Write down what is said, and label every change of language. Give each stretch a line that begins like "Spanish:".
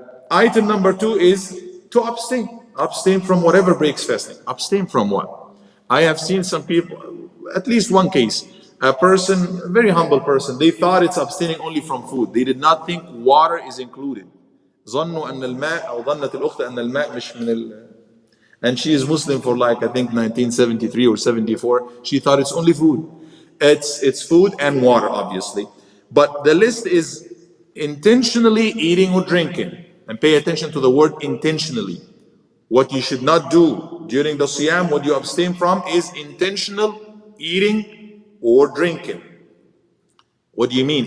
English: Item number two is to abstain. Abstain from whatever breaks fasting. Abstain from what? I have seen some people, at least one case, a person, a very humble person, they thought it's abstaining only from food. They did not think water is included.
Arabic: ظنوا أن الماء أو ظنت الأخت أن الماء مش من
English: And she is Muslim for like, I think 1973 or 74. She thought it's only food. It's food and water, obviously. But the list is intentionally eating or drinking. And pay attention to the word intentionally. What you should not do during the Siyam, what you abstain from, is intentional eating or drinking. What do you mean?